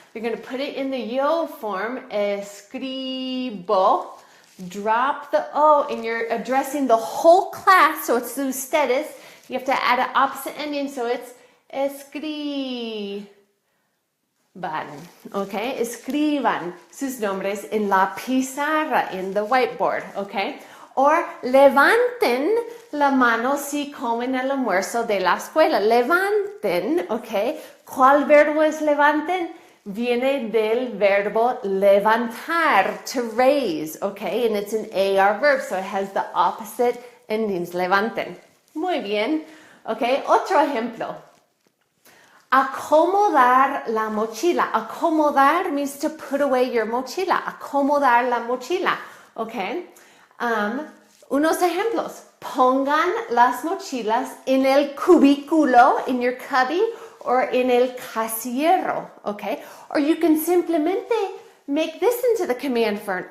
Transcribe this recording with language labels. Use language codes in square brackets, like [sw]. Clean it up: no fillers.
[en] You're going to put it in the yo form, escribo. Drop the O, and you're addressing the whole class, so it's ustedes. You have to add an opposite ending, so it's escriban, okay? [es] Escriban sus nombres en la pizarra, [en] in the whiteboard, [es] okay? Or levanten la mano si comen el almuerzo de la escuela. Levanten, okay? ¿Cuál verbo es levanten? Viene del verbo levantar, [en] to raise, [es] okay? [en] And it's an AR verb, so it has the opposite endings, levanten. [es] Muy bien, [en] okay? [es] Otro ejemplo. Acomodar la mochila. [en] Acomodar means to put away your mochila. [es] Acomodar la mochila. Okay. Unos ejemplos. Pongan las mochilas en el cubículo, [en] in your cubby, [es] or en el casillero. Okay. [en] Or you can simplemente make this into the command form.